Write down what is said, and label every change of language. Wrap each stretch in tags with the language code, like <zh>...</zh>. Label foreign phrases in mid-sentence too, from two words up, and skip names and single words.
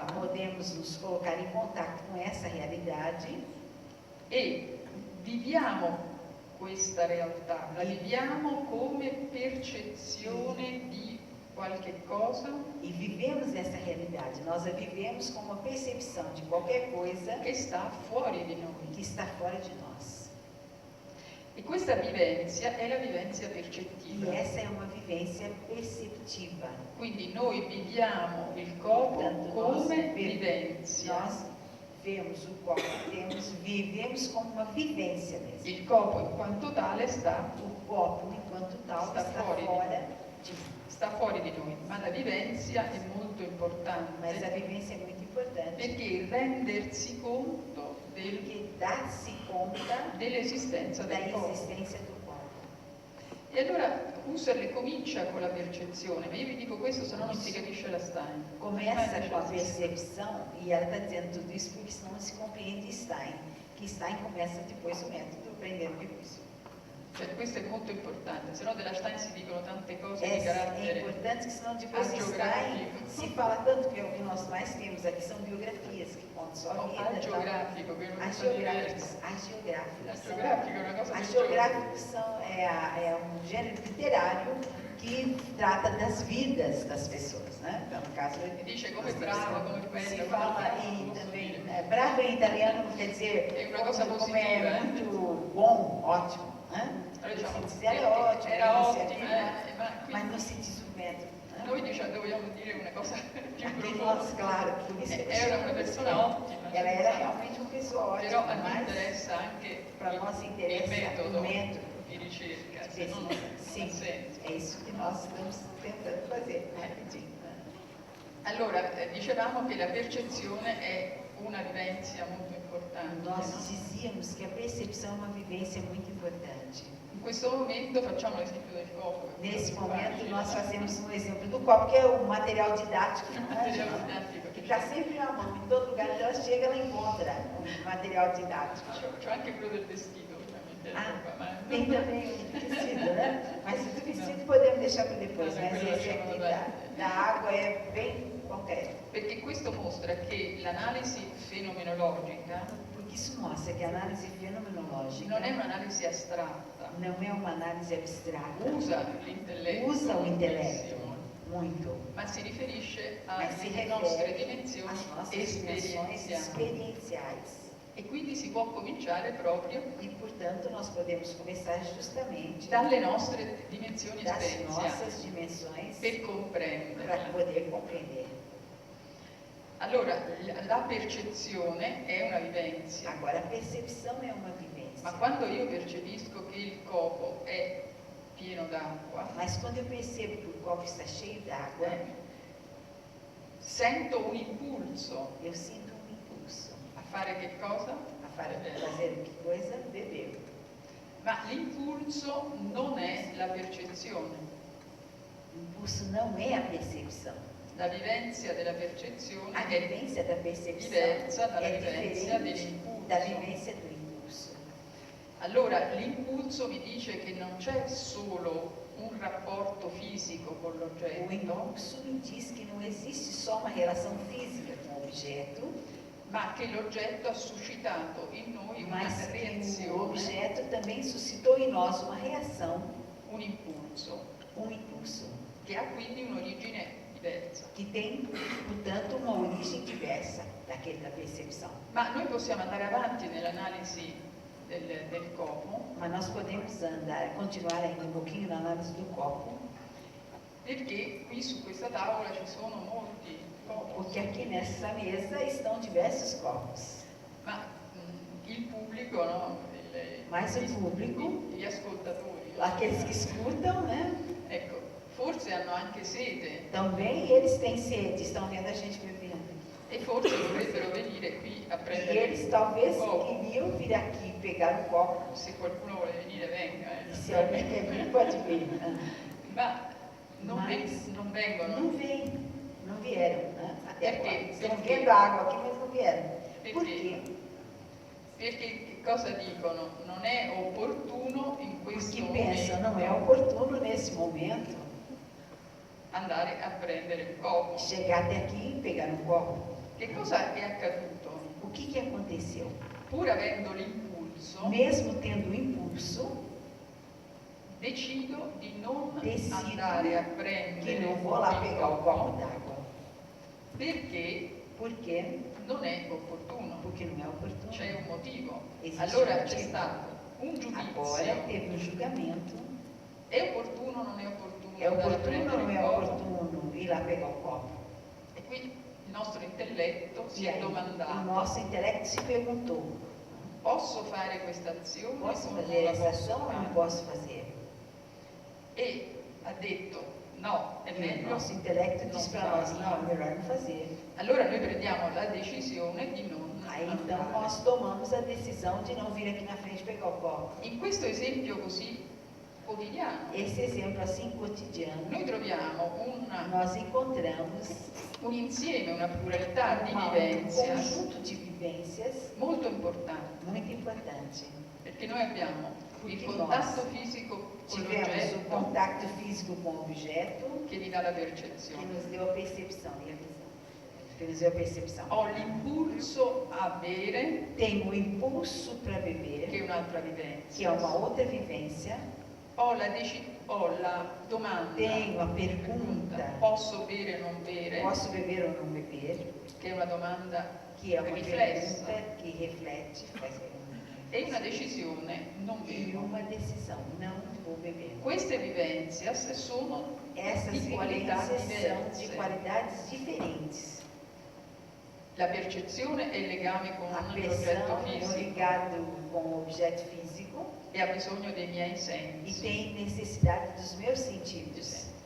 <pt>podemos nos colocar em contato com essa realidade</pt> <it>e viviamo questa realtà, la viviamo come percezione di qualche cosa</it> <pt>e vivemos essa realidade. Nós a vivemos com uma percepção de qualquer coisa</pt> <it>che sta fuori di noi.</it> <pt>que está fora de nós.</pt> <it>E questa vivenzia è la vivenzia</it> <pt>E</pt> <it>percettiva.</it> <pt>essa é uma vivência perceptiva.</pt> <it>Quindi noi viviamo il corpo</it> <pt>Portanto,</pt> <it>come vivenzia.</it> <pt>nós vemos o corpo, vivemos como uma vivência mesmo.</pt> <it>Il corpo in quanto tale sta</it> <pt>O corpo, enquanto tal, Está está fora de fora de</pt> <it>fuori di noi, ma la vivenzia è molto</it> <pt>Mas a</pt> <it>importante</it> <pt>vivência é muito importante.</pt> <it>perché rendersi conto</it> <pt>Porque dá-se conta</pt> <it>dell'esistenza</it> <pt>da</pt> <it>del corpo.</it> <pt>existência do corpo.</pt> <it>E allora Husserl comincia con la percezione, ma io vi dico questo, se no non si capisce la Stein.</it> <pt>Começa com a percepção, e ela está dizendo tudo isso porque senão não se compreende Stein. Que Stein começa depois o método aprendendo de Husserl.</pt> <it>Cioè, questo è molto importante, se no della Stein si dicono tante cose di</it> <pt>É</pt> <it>carattere</it> <pt>importante que senão depois de Stein</pt> <it>agiografico.</it> <pt>se fala tanto, que é o que nós mais temos aqui são biografias que contam só a o vida.</pt> <it>agiografico, che è una cosa diversa. Agiografico Agiografico è una cosa</it> <pt>Agiográficos é um gênero literário que trata das vidas das pessoas, né? Então, no caso,</pt> <it>E dice come bravo, come</it> <pt>se</pt> <it>bello,</it> <pt>fala</pt> <it>come</it> <pt>e também bravo em italiano não quer dizer É uma coisa como positiva, é muito bom, ótimo, né?</pt> <it>Allora, diciamo,</it> <pt>Se dizer era ótimo, era isso,</pt> <it>ottimo,</it> <pt>aquilo,</pt> <it>ma</it> <pt>mas</pt> <it>qui</it> <pt>não se diz o método. Né?</pt> <it>noi vogliamo dire una cosa più</it> <pt>Aqui</pt> <it>profonda.</it> <pt>nós, claro, por isso que</pt> <it>Era una persona ottima,</it> <pt>ela era realmente uma pessoa</pt> <it>però</it> <pt>ótima,</pt> <it>a me</it> <pt>mas</pt> <it>interessa anche</it> <pt>para nós</pt> <it>il</it> <pt>interessa</pt> <it>metodo</it> <pt>o método.</pt> <it>di ricerca, se no non ha</it> <pt>Sim,</pt> <it>senso.</it> <pt>é isso que nós estamos tentando fazer, rapidinho.</pt> <it>Allora, dicevamo che la percezione è una vivenzia molto importante.</it> <pt>Nós</pt> <it>no?</it> <pt>dizíamos que a percepção é uma vivência muito importante.</pt> <it>In questo momento facciamo l'esempio del copo.</it> <pt>Nesse momento, nós fazemos um exemplo do copo, que é o material didático,</pt> <it>Il</it> <pt>né?</pt> <it>materiale didattico.</it> <pt>Que está sempre na mão, em todo lugar que ela chega, ela encontra o material didático.</pt> <it>C'ho anche quello del vestito, ovviamente.</it> <pt>Tem também o vestido, né? Mas o do vestido podemos deixar para depois, Não, mas</pt> <it>quello</it> <pt>esse</pt> <it>lasciamo</it> <pt>aqui da da água é bem concreto.</pt> <it>Perché questo mostra che l'analisi fenomenologica</it> <pt>Porque isso mostra que a análise fenomenológica</pt> <it>non è un'analisi astratta,</it> <pt>não é uma análise abstrata,</pt> <it>usa l'intelletto,</it> <pt>usa o intelecto</pt> <it>moltissimo,</it> <pt>muito,</pt> <it>ma si riferisce</it> <pt>mas se</pt> <it>alle nostre</it> <pt>refere</pt> <it>dimensioni</it> <pt>às nossas dimensões</pt> <it>esperienziali.</it> <pt>experienciais.</pt> <it>E quindi si può cominciare proprio</it> <pt>E, portanto, nós podemos começar justamente</pt> <it>dalle nostre dimensioni</it> <pt>das</pt> <it>esperienziali</it> <pt>nossas dimensões</pt> <it>per comprendere.</it> <pt>para poder compreender.</pt> <it>Allora, la percezione è una vivenza,</it> <pt>Agora, a percepção é uma vivência.</pt> <it>ma quando io percepisco che il copo è pieno d'acqua,</it> <pt>Mas quando eu percebo que o copo está cheio d'água,</pt> <it>sento un impulso</it> <pt>eu sinto um impulso</pt> <it>a fare che cosa?</it> <pt>a fazer que coisa? Beber.</pt> <it>Ma l'impulso non è la percezione.</it> <pt>O impulso não é a percepção.</pt> <it>La vivenza della percezione</it> <pt>A</pt> <it>è</it> <pt>vivência da percepção</pt> <it>diversa dalla</it> <pt>é</pt> <it>vivenza</it> <pt>diferente</pt> <it>dell'impulso.</it> <pt>da vivência do impulso.</pt> <it>Allora, l'impulso mi dice che non c'è solo un rapporto fisico con</it> <pt>O</pt> <it>l'oggetto,</it> <pt>impulso me diz que não existe só uma relação física com o objeto,</pt> <it>ma che l'oggetto ha suscitato in noi una</it> <pt>mas que o</pt> <it>reazione,</it> <pt>objeto também suscitou em nós uma reação,</pt> <it>un impulso,</it> <pt>um impulso,</pt> <it>che ha quindi un'origine diversa.</it> <pt>que tem, portanto, uma origem diversa da percepção.</pt> <it>Ma noi possiamo andare avanti nell'analisi del copo,</it> <pt>Mas nós podemos continuar ainda um pouquinho na análise do copo,</pt> <it>perché qui su questa tavola ci sono molti copi,</it> <pt>porque aqui nessa mesa estão diversos copos.</pt> <it>ma il pubblico, no?</it> <pt>Mas o público,</pt> <it>Gli ascoltatori,</it> <pt>aqueles que escutam, né?</pt> <it>ecco, forse hanno anche sete</it> <pt>Também eles têm sede, estão vendo a gente bebendo.</pt> <it>e forse dovrebbero venire qui a</it> <pt>E</pt> <it>prendere</it> <pt>eles talvez</pt> <it>il copo.</it> <pt>queriam vir aqui pegar o copo.</pt> <it>Se qualcuno vuole venire venga,</it> <pt>E se alguém quer vir, pode vir.</pt> <it>ma non,</it> <pt>Mas</pt> <it>non vengono</it> <pt>não vem, não vieram, né? Até</pt> <it>Perché?</it> <pt>agora. Estão</pt> <it>Perché?</it> <pt>vendo a água aqui, mas não vieram. Por</pt> <it>Perché?</it> <pt>quê?</pt> <it>perché che cosa dicono? Non è opportuno in questo</it> <pt>Porque pensam, não é</pt> <it>momento</it> <pt>oportuno nesse momento</pt> <it>andare a prendere il copo.</it> <pt>chegar até aqui e pegar um copo.</pt> <it>Che cosa è accaduto?</it> <pt>O que aconteceu?</pt> <it>Pur avendo l'impulso,</it> <pt>Mesmo tendo o impulso,</pt> <it>decido di non</it> <pt>decido</pt> <it>andare a</it> <pt>que</pt> <it>prendere</it> <pt>não vou lá</pt> <it>il</it> <pt>pegar o copo d'água.</pt> <it>perché</it> <pt>Por quê?</pt> <it>non è opportuno,</it> <pt>Porque não é oportuno.</pt> <it>c'è un motivo. Esiste Allora un c'è motivo. stato un</it> <pt>Agora</pt> <it>giudizio,</it> <pt>teve um julgamento.</pt> <it>è opportuno o non è opportuno</it> <pt>É</pt> <it>andare a</it> <pt>oportuno</pt> <it>prendere</it> <pt>ou não</pt> <it>il</it> <pt>é</pt> <it>copo?</it> <pt>oportuno ir lá pegar o copo?</pt> <it>E qui il nostro intelletto si</it> <pt>E</pt> <it>è</it> <pt>aí, o</pt> <it>domandato,</it> <pt>nosso intelecto se perguntou:</pt> <it>posso fare questa azione</it> <pt>posso</pt> <it>o non</it> <pt>fazer</pt> <it>la</it> <pt>essa</pt> <it>posso</it> <pt>ação ou não</pt> <it>fare?</it> <pt>posso fazer?</pt> <it>E ha detto no, è</it> <pt>E o</pt> <it>meglio</it> <pt>nosso intelecto</pt> <it>non</it> <pt>diz para nós:</pt> <it>farlo.</it> <pt>não, é melhor não fazer.</pt> <it>Allora noi prendiamo la decisione di non</it> <pt>Aí então</pt> <it>andare.</it> <pt>nós tomamos a decisão de não vir aqui na frente pegar o copo.</pt> <it>In questo esempio così quotidiano</it> <pt>Esse exemplo assim cotidiano,</pt> <it>noi troviamo</it> <pt>nós encontramos</pt> <it>un insieme, una pluralità di</it> <pt>um</pt> <it>vivenze</it> <pt>conjunto de vivências</pt> <it>molto importante,</it> <pt>muito importante.</pt> <it>perché noi abbiamo il</it> <pt>Porque</pt> <it>contatto</it> <pt>nós</pt> <it>fisico con</it> <pt>tivemos o</pt> <it>l'oggetto</it> <pt>contato físico com o objeto</pt> <it>che mi dà la</it> <pt>que</pt> <it>percezione.</it> <pt>nos deu a percepção e a visão. Que nos deu a percepção.</pt> <it>Ho l'impulso a bere,</it> <pt>Tenho o impulso para</pt> <it>che è</it> <pt>beber,</pt> <it>un'altra</it> <pt>que</pt> <it>vivenza.</it> <pt>é uma outra vivência.</pt> <it>Ho la domanda,</it> <pt>Tenho a pergunta:</pt> <it>posso bere o non bere,</it> <pt>posso beber ou não beber?</pt> <it>che è una domanda</it> <pt>Que é uma</pt> <it>riflessa.</it> <pt>pergunta que reflete,</pt> <it>e una decisione, non</it> <pt>e</pt> <it>bevo.</it> <pt>uma decisão: não vou beber.</pt> <it>Queste vivenzias sono</it> <pt>Essas</pt> <it>di qualità</it> <pt>vivências são de</pt> <it>diverse.</it> <pt>qualidades diferentes.</pt> <it>La percezione è il legame con</it> <pt>A</pt> <it>l'oggetto</it> <pt>percepção é</pt> <it>fisico</it> <pt>ligado com o objeto físico</pt> <it>e ha bisogno dei miei</it> <pt>e</pt> <it>sensi.</it> <pt>tem necessidade dos meus sentidos.</pt>